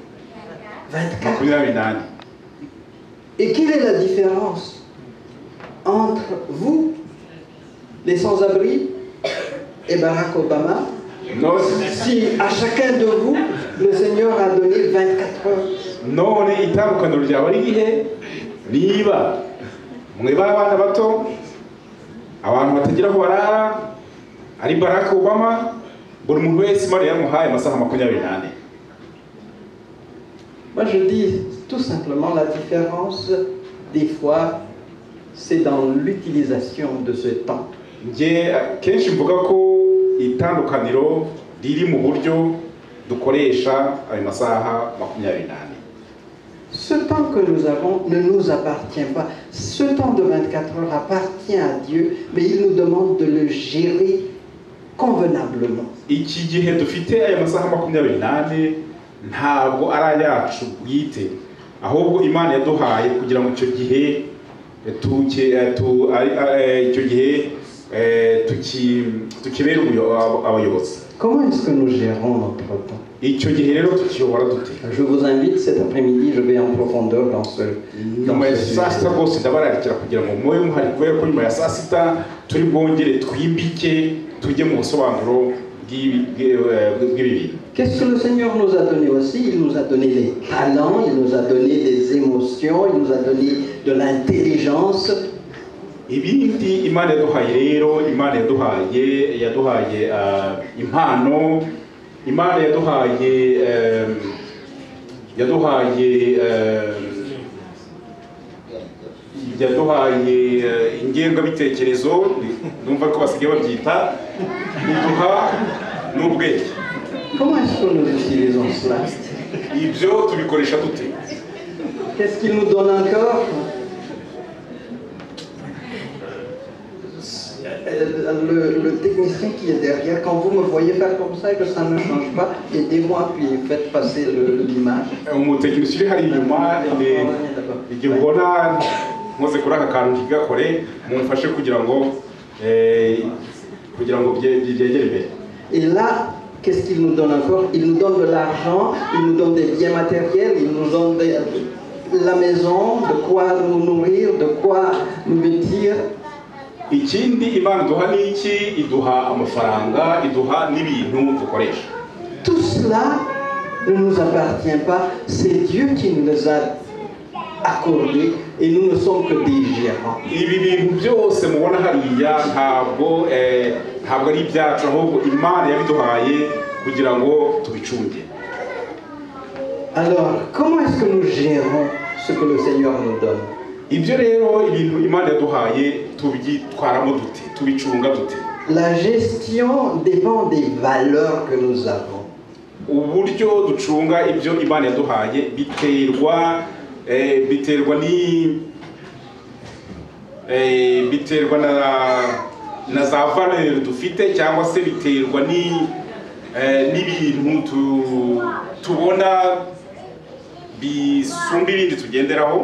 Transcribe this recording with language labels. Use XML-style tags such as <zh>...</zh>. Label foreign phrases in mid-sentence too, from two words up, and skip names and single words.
<fr>24. Et quelle est la différence entre vous, les sans-abri, et Barack Obama? Si à chacun de vous, le Seigneur a donné 24 heures. Non,</fr> <rw>niba mweba abana bato abantu batagira aho barara ari Barack Obama buri muntu wese Imana yamuhaye amasaha 24.</rw> <fr>Moi je dis tout simplement la différence des fois c'est dans l'utilisation de ce temps.</fr> <rw>Kenshi mvuga ko itandukaniro riri mu buryo dukoresha ayo masaha 24.</rw> <fr>Ce temps que nous avons ne nous appartient pas. Ce temps de 24 heures appartient à Dieu, mais il nous demande de le gérer convenablement.</fr> <rw>Iki gihe dufite aya masaha 24 ntabwo ari ayacu bwite, ahubwo Imana yaduhaye kugira ngo icyo gihe tukibere abayobozi.</rw> <fr>Comment est-ce que nous gérons notre temps? Je vous invite cet après-midi, je vais en profondeur dans ce Qu'est-ce que le Seigneur nous a donné aussi? Il nous a donné les talents, il nous a donné des émotions, il nous a donné de l'intelligence.</fr> <rw>Ibindi Imana yaduhaye rero, Imana yaduhaye impano, Imana yaduhaye ingengabitekerezo, numva ko basigaye babyita, iduha n'ubwenge.</rw> <fr>Comment est-ce que nous utilisons cela?</fr> <rw>Ibyo tubikoresha dute?</rw> <fr>Qu'est-ce qu'il nous donne encore? Le technicien qui est derrière, quand vous me voyez faire comme ça et que ça ne change pas, aidez-moi puis faites passer l'image.</fr> <rw>Umutekinisiye hari inyuma igihe ubona nkoze kuri aka kantu kigakore mumfashe kugira ngo byegere imbere.</rw> <fr>Et là, qu'est-ce qu'il nous donne encore? Il nous donne de l'argent, il nous donne des biens matériels, il nous donne la maison, de quoi nous nourrir, de quoi nous vêtir.</fr> <rw>Ikindi Imana iduha n'iki? Iduha amafaranga, iduha n'ibintu dukoresha.</rw> <fr>Tout cela ne nous appartient pas, c'est Dieu qui nous les a accordés et nous ne sommes que des gérants.</fr> <rw>Ibi bintu byose mubona hariya ntabwo ari ibyacu, ahubwo Imana yabiduhaye kugira ngo tubicunge.</rw> <fr>Alors, comment est-ce que nous gérons ce que le Seigneur nous donne?</fr> <rw>Ibyo rero ibintu Imana yaduhaye tubyitwaramo dute, tubicunga dute?</rw> <fr>La gestion dépend des valeurs que nous avons.</fr> <rw>Uburyo ducunga ibyo Imana yaduhaye biterwa na za valeur dufite, cyangwa se biterwa n'ibintu tubona bisumba ibindi tugenderaho.</rw>